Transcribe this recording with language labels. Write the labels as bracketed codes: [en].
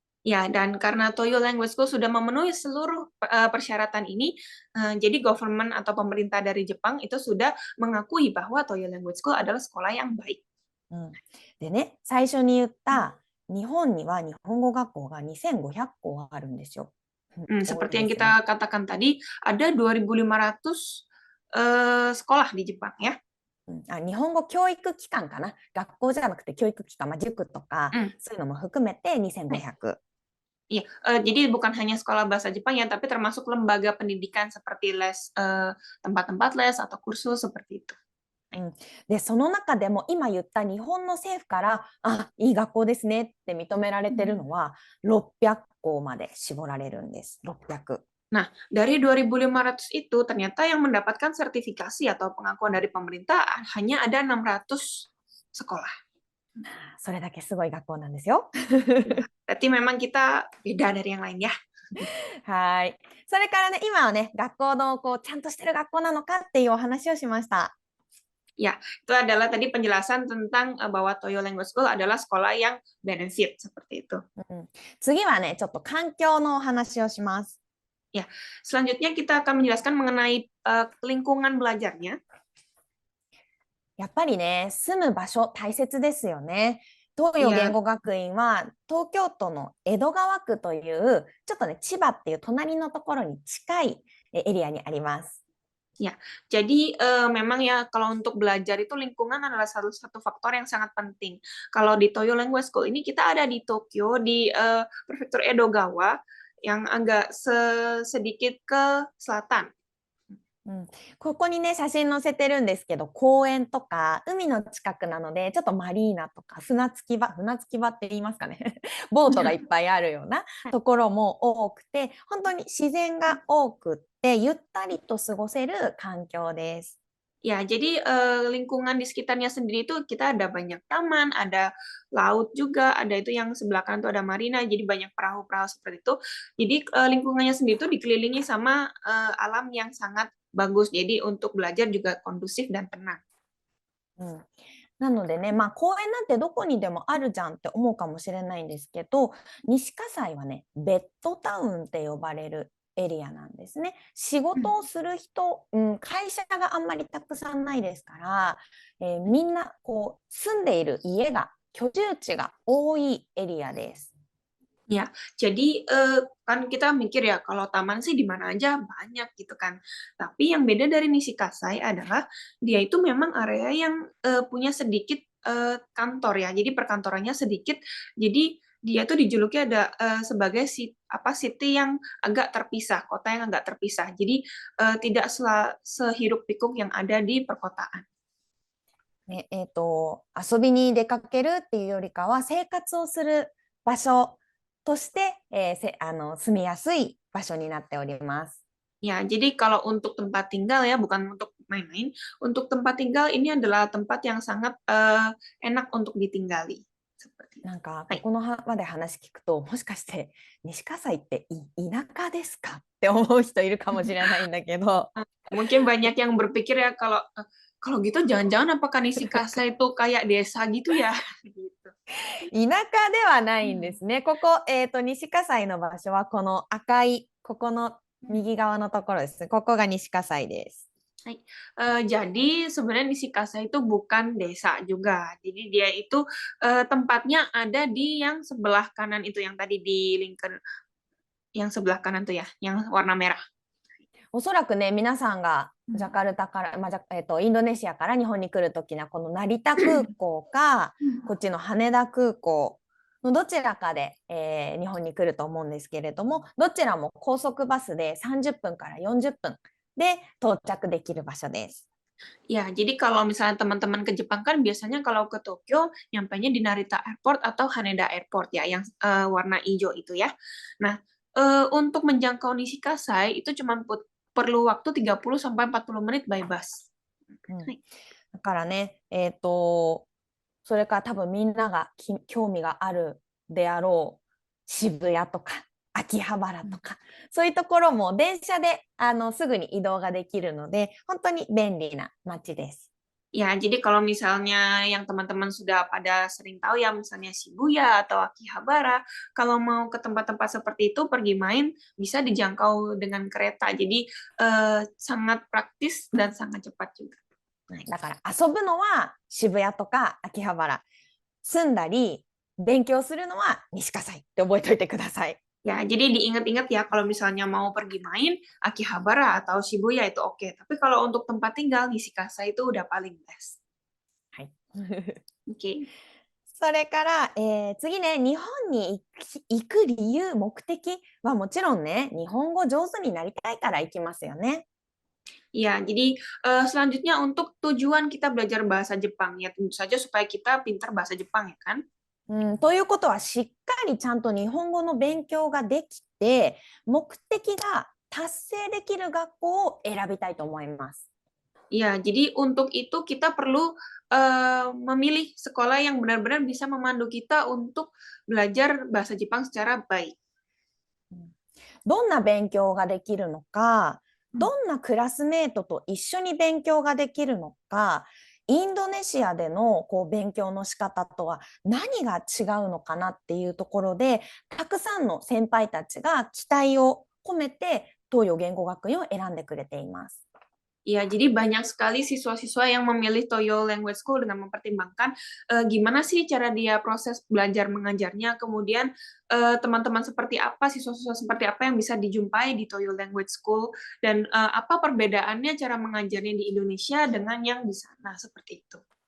[id] Ya, dan karena Toyo Language School sudah memenuhi seluruh persyaratan ini, jadi government atau pemerintah dari Jepang itu sudah mengakui bahwa Toyo Language School adalah sekolah yang baik. [ja] でね、最初に言った日本には日本語学校が2500校あるんですよ。 [id] Seperti yang kita katakan tadi, ada 2.500 sekolah di Jepang ya. [ja] 日本語教育機関かな、学校じゃなくて教育機関、塾とか、そういうのも含めて2500。 [id] Iya, jadi bukan hanya sekolah bahasa Jepang ya, tapi termasuk lembaga pendidikan seperti les, tempat-tempat les atau kursus seperti itu. [ja] でその中でも今言った日本の政府からいい学校ですねって認められてるのは600校まで絞られるんです。 600。 [id] Nah, dari 2.500 itu ternyata yang mendapatkan sertifikasi atau pengakuan dari pemerintah hanya ada 600 sekolah. [ja] それだけすごい学校なんですよ。 [id] Ya, berarti memang kita beda dari yang lain ya. [ja] はい。それからね、今はね、学校のこうちゃんとしてる学校なのかっていうお話をしました。 [id] Ya, itu adalah tadi penjelasan tentang bahwa Toyo Language School adalah sekolah yang benefit seperti itu. [ja] うん、次はね、ちょっと環境のお話をします。 [id] Ya, selanjutnya kita akan menjelaskan mengenai lingkungan belajarnya. [ja] やっぱりね、住む場所大切ですよね。東洋言 [id] Ya, [ja] 語学院は東京都の江戸川区というちょっとね千葉っていう隣のところに近いエリアにあります。 [id] ya. Jadi memang ya kalau untuk belajar itu lingkungan adalah salah satu faktor yang sangat penting. Kalau di Toyo Language School ini kita ada di Tokyo di prefektur Edogawa yang agak sedikit ke selatan. [ja] うん、ここにね写真載せてるんですけど、公園とか海の近くなのでちょっとマリーナとか船着き場って言いますかねボートがいっぱいあるようなところも多くて、本当に自然が多くってゆったりと過ごせる環境です。 [id] Ya, jadi lingkungan di sekitarnya sendiri itu kita ada banyak taman, ada laut juga, ada itu yang sebelah kanan tuh ada marina, jadi banyak perahu-perahu seperti itu. Jadi lingkungannya sendiri itu dikelilingi sama alam yang sangat bagus. Jadi untuk belajar juga kondusif dan tenang. [ja] うん、なのでね、まあ、公園なんてどこにでもあるじゃんって思うかもしれないんですけど、西葛西はね、ベッドタウンって呼ばれるエリアなんですね。仕事をする人、会社があんまりたくさんないですから、みんなこう住んでいる家が、居住地が多いエリアです。 [id] Ya, jadi kan kita mikir ya kalau taman sih di mana aja banyak gitu kan. Tapi yang beda dari Nishikasai adalah dia itu memang area yang punya sedikit kantor ya. Jadi perkantorannya sedikit. Jadi dia tuh dijuluki ada sebagai city yang agak terpisah, kota yang agak terpisah. Jadi tidak sehiruk pikuk yang ada di perkotaan. [ja] ね遊びに出かけるっていうよりかは生活をする場所として、住みやすい場所になっております。 [id] Ya, jadi kalau untuk tempat tinggal ya, bukan untuk main-main. Untuk tempat tinggal ini adalah tempat yang sangat enak untuk ditinggali. Seperti itu. [ja] なんかこ Hai. このまで話聞くと、もしかして西葛西って田舎ですかって思う人いるかもしれないんだけど、 [id] Mungkin banyak yang berpikir ya kalau gitu jangan-jangan apakah Nishikasa itu kayak desa gitu ya? Gitu. [ja] 田舎ではないんですね。ここ、西葛西の場所はこの赤いここの右側のところです。ここが西葛西です。 Hai. [id] Jadi sebenarnya Nishikasa itu bukan desa juga. Jadi dia itu tempatnya ada di yang sebelah kanan itu yang tadi di Lincoln, yang sebelah kanan tuh ya, yang warna merah. [ja] おそらくね、皆さんがジャカルタから、インドネシアから日本に来るときにはこの成田空港かこっちの羽田空港のどちらかで、日本に来ると思うんですけれども、どちらも高速バスで30分から40分で到着できる場所です。 [id] Ya, jadi kalau misalnya teman-teman ke Jepang kan biasanya kalau ke Tokyo nyampainya di Narita Airport atau Haneda Airport ya, yang warna hijau itu ya. Nah, untuk menjangkau Nishikasai itu cuma perlu waktu 30 sampai 40 menit [en] by bus. [id] だからね、それから多分みんなが興味があるであろう渋谷とか秋葉原とか、そういうところも電車ですぐに移動ができるので、本当に便利な街です。 Ya, jadi kalau misalnya yang teman-teman sudah pada sering tahu ya, misalnya Shibuya atau Akihabara, kalau mau ke tempat-tempat seperti itu pergi main bisa dijangkau dengan kereta. Jadi sangat praktis dan sangat cepat juga. [ja] だから遊ぶのは渋谷とか秋葉原、住んだり勉強するのは西葛西って覚えておいてください。 [id] Ya, jadi diingat-ingat ya kalau misalnya mau pergi main Akihabara atau Shibuya itu oke. Tapi kalau untuk tempat tinggal Nishikasa itu udah paling best. [ja] はい。 [id] Oke. [ja] それから、次ね、日本に行く理由、目的はもちろんね、日本語上手になりたいから行きますよね。 [id] Ya, jadi selanjutnya untuk tujuan kita belajar bahasa Jepang ya tentu saja supaya kita pintar bahasa Jepang ya kan. [ja] ということはしっかりちゃんと日本語の勉強ができて目的が達成できる学校を選びたいと思います。 [id] Ya, jadi untuk itu kita perlu memilih sekolah yang benar-benar bisa memandu kita untuk belajar bahasa Jepang secara baik. [ja] どんな勉強ができるのか、ど Hmm. んなクラスメートと一緒に勉強ができるのか、インドネシアでの勉強の仕方とは何が違うのかなっていうところで、たくさんの先輩たちが期待を込めて東洋言語学院を選んでくれています。 [id] Ya, jadi banyak sekali siswa-siswa yang memilih Toyo Language School dengan mempertimbangkan gimana sih cara dia proses belajar mengajarnya, kemudian teman-teman seperti apa, siswa-siswa seperti apa yang bisa dijumpai di Toyo Language School, dan apa perbedaannya cara mengajarnya di Indonesia dengan yang di sana, seperti itu.